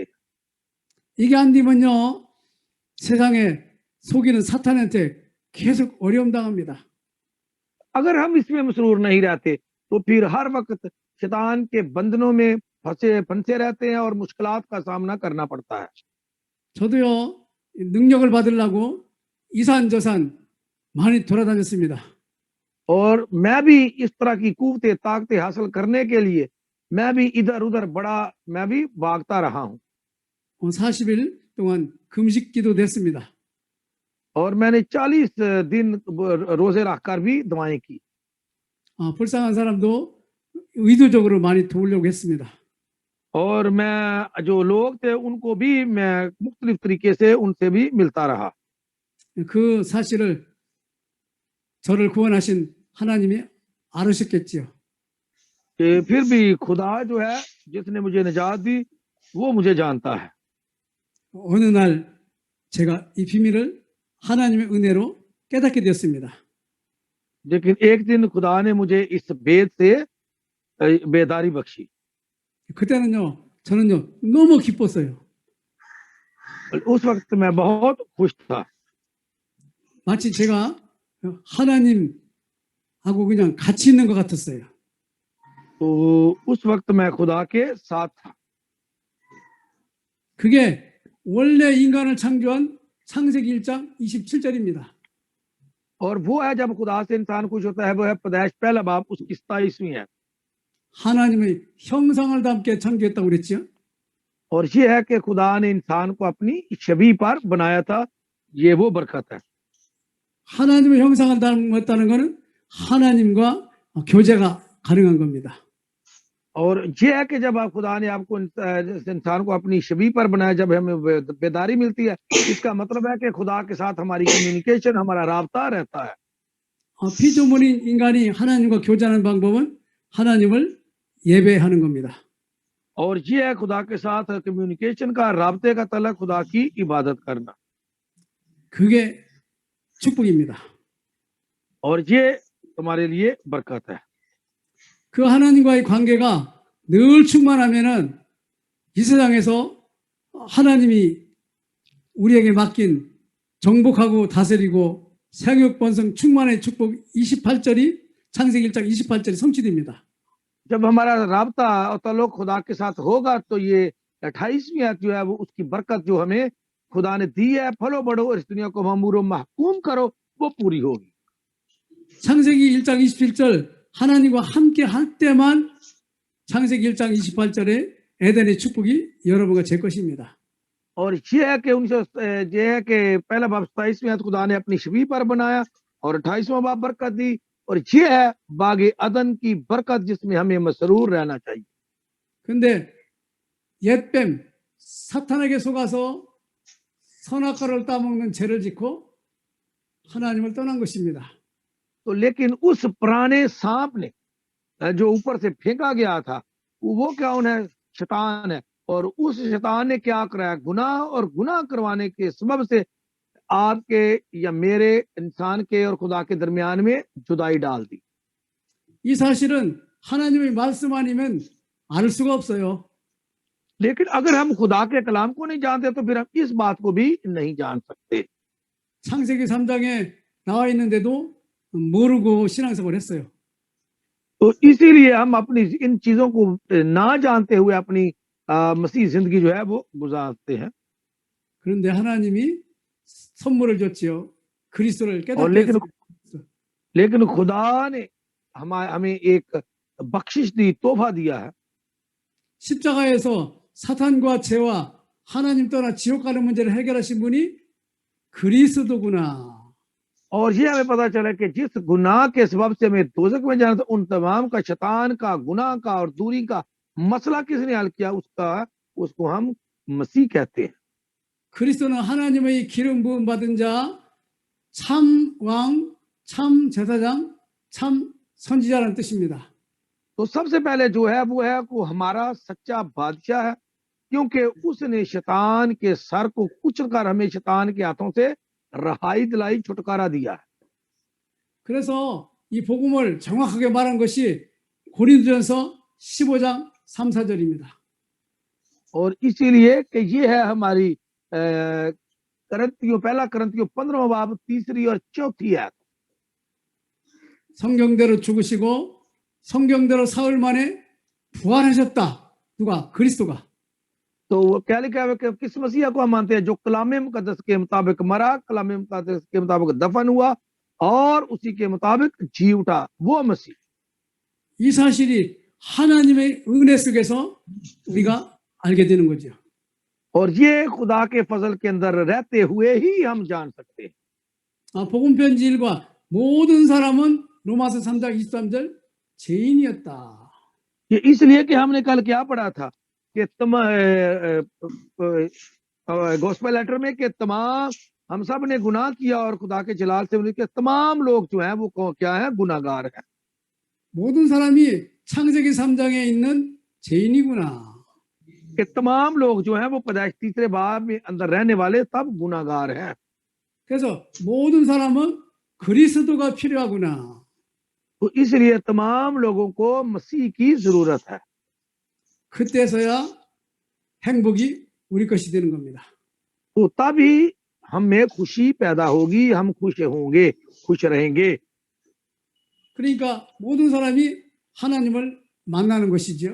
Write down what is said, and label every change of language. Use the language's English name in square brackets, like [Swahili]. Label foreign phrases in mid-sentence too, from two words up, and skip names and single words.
[Korean] 이게 안 되면요 세상에 속이는 사탄한테 계속 어려움 당합니다. [Urdu] اگر ہم اس میں مسرور نہیں رہتے تو پھر ہر وقت شیطان کے بندھنوں میں پھنسے رہتے ہیں اور مشکلات کا سامنا کرنا پڑتا ہے. [Korean] 저도요, 능력을 받으려고 이산저산 많이 돌아다녔습니다. [Urdu] اور میں بھی اس طرح کی قوتیں طاقتیں حاصل کرنے کے لیے میں بھی ادھر ادھر میں بھی بھاگتا رہا ہوں [Korean] 40일 동안 금식기도 됐습니다. [Urdu] اور میں نے 40 دن روزے رکھ کر بھی دعائیں کی [Korean] 불쌍한 사람도 의도적으로 많이 도우려고 했습니다. [Urdu] اور میں جو لوگ تھے ان کو بھی میں مختلف طریقے سے ان سے بھی ملتا رہا [Korean] 그 사실을 저를 구원하신 하나님이 알으셨겠지요. [Urdu] کہ پھر بھی خدا جو ہے جس نے مجھے نجات دی وہ مجھے جانتا ہے [Korean] 어느 날 제가 이 비밀을 하나님의 은혜로 깨닫게 되었습니다. [Urdu] لیکن ایک دن خدا نے مجھے اس بھید سے بیداری بخشی [Korean] 그때는요, 저는요 너무 기뻤어요. [Urdu] اس وقت میں بہت خوش تھا [Korean] 마치 제가 하나님하고 그냥 같이 있는 것 같았어요. [Urdu] تو اس وقت میں خدا کے ساتھ تھا [Korean] 그게 원래 인간을 창조한 창세기 1장 27절입니다. [Urdu] اور وہ ہے جب خدا سے انسان خوش ہوتا ہے وہ ہے پیدائش پہلا باب اس کی 27ویں ہے [Korean] 하나님의 형상을 담게 창조했다고 그랬죠. [Urdu] اور یہ ہے کہ خدا نے انسان کو اپنی چھوی پر بنایا تھا یہ وہ برکت ہے [Korean] 하나님의 형상을 닮았다는 것은 하나님과 교제가 가능한 겁니다. [Urdu] اور یہ ہے کہ جب آپ خدا نے آپ کو انسان کو اپنی چھوی پر بنایا جب ہمیں بیداری ملتی ہے اس کا مطلب ہے کہ خدا کے ساتھ ہماری کمیونیکیشن ہمارا رابطہ رہتا ہے [Korean] 피조물인 인간이 하나님과 교제하는 방법은 하나님을 예배하는 겁니다. [Urdu] اور یہ ہے خدا کے ساتھ کمیونیکیشن کا رابطے کا تعلق خدا کی عبادت کرنا [Korean] 그게 축복입니다. [Urdu] اور یہ تمہارے لیے برکت ہے [Korean] 그 하나님과의 관계가 늘 충만하면은 이 세상에서 하나님이 우리에게 맡긴 정복하고 다스리고 생육 번성 충만의 축복 28절이 창세기 1장 28절이 성취됩니다. [Urdu] جب ہمارا رابطہ اور تعلق خدا کے ساتھ ہوگا تو یہ 28ویں آیت جو ہے وہ اس کی برکت جو ہمیں خدا نے دی ہے پھلو بڑھو اور اس دنیا کو معمورو محکوم کرو وہ پوری ہوگی [Korean] 창세기 1장 27절 하나님과 함께 할 때만 창세기 1장 28절에 에덴의 축복이 여러분과 제 것입니다. [Urdu] اور یہ ہے کہ یہ ہے کہ پہلا باب 27ویں آیت خدا نے اپنی چھوی پر بنایا اور 28واں باب برکت دی اور یہ ہے باغ عدن کی برکت جس میں ہمیں مسرور رہنا چاہیے [Korean] 근데 옛뱀 사탄에게 속아서 선악과를 따먹는 죄를 짓고 하나님을 떠난 것입니다. [Urdu] تو لیکن اس پرانے سانپ نے جو اوپر سے پھینکا گیا تھا وہ کون ہے شیطان ہے اور اس شیطان نے کیا کرایا گناہ اور گناہ کروانے کے سبب سے آپ کے یا میرے انسان کے اور خدا کے درمیان میں جدائی ڈال دی [Korean] 이 사실은 하나님의 말씀 아니면 알 수가 없어요. [Urdu] لیکن اگر ہم خدا کے کلام کو نہیں جانتے تو پھر ہم اس بات کو بھی نہیں جان سکتے [Korean] 창세기 3장에 나와 있는데도 모르고 신앙생활을 했어요. [Urdu] تو اسی لیے ہم اپنی ان چیزوں کو نہ جانتے ہوئے اپنی مسیح زندگی جو ہے وہ گزارتے ہیں [Korean] 그런데 하나님이 선물을 줬지요. 그리스도를 और 깨닫게 했어요. [Urdu] لیکن خدا نے ہمیں ایک بخشش دی تحفہ دیا ہے [Korean] 십자가에서 사탄과 죄와 하나님 떠나 지옥 가는 문제를 해결하신 분이 그리스도구나. [Urdu] اور یہ ہمیں پتا چلا کہ جس گناہ کے سبب سے ہمیں دوزخ میں جانا تھا ان تمام کا شیطان کا گناہ کا اور دوری کا مسئلہ کس نے حل کیا اس کو ہم مسیح کہتے ہیں [Korean] 그리스도는 하나님의 기름 부음 받은 자, 참 왕, 참 제사장, 참 선지자라는 뜻입니다. [Urdu] تو سب سے پہلے جو ہے وہ ہے کو ہمارا سچا بادشاہ ہے کیونکہ اس نے شیطان کے سر کو کچل کر ہمیں شیطان کے ہاتھوں سے رہائی دلائی چھٹکارا دیا ہے [Korean] 그래서 이 복음을 정확하게 말한 것이 고린도전서 15장 3, 4절입니다. [Urdu] اور اسی لیے کہ یہ ہے ہماری پہلا کرنتھیوں 15واں باب 3 اور 4 آیت. [Korean] 성경대로 죽으시고 성경대로 사흘 만에 부활하셨다. 누가? 그리스도가. [Urdu] تو وہ کیا لکھا ہے کہ کس مسیحا کو ہم مانتے ہیں? جو کلام مقدس کے مطابق مرا، کلام مقدس کے مطابق دفن ہوا اور اسی کے مطابق جی اٹھا، وہ مسیح. [Korean] 이 사실이 하나님의 은혜 속에서 우리가 알게 되는 거죠. [Urdu] اور یہ خدا کے فضل کے اندر رہتے ہوئے ہی ہم جان سکتے ہیں. [Korean] 복음 편지 일과 모든 사람은 로마서 3장 23절 죄인이었다. [Urdu] یہ اس لیے کہ ہم نے کل کیا پڑھا تھا کہ [English] Gospel letter [Urdu] میں کہ تمام ہم سب نے گناہ کیا اور خدا کے جلال سے مل کر تمام لوگ جو ہیں وہ کیا ہے? گناہگار ہیں. [Korean] 모든 사람이 창세기 3장에 있는 죄인이구나. [Urdu] کہ تمام لوگ جو ہیں وہ پیدائش 3 باب میں اندر رہنے والے سب گناہگار ہیں. [Korean] 그래서 모든 사람은 그리스도가 필요하구나. [Urdu] تو اس لیے تمام لوگوں کو مسیح کی ضرورت ہے. [Korean] 그때서야 행복이 우리 것이 되는 겁니다. [Urdu] تو تبھی ہم میں خوشی پیدا ہوگی، ہم خوش ہوں گے، خوش رہیں گے. [Korean] 그러니까 모든 사람이 하나님을 만나는 것이죠.